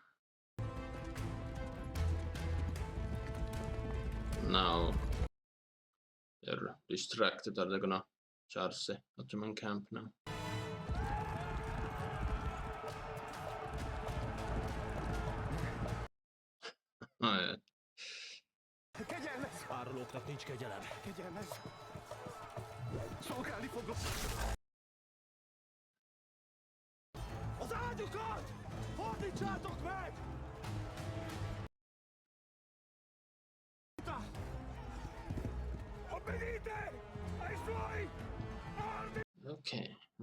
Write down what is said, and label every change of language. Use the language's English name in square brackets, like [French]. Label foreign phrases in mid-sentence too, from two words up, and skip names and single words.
[English] Now they're distracted. Are they gonna charge the Ottoman camp now? Oh, yeah. [Hungarian] Kegyelmez! Árulóknak nincs kegyelem. Kegyelmez! Szolgálni fogok! Az ágyukat! Fordítsátok meg! [Italian] Obbedite ai suoi ordini! [English] Okay.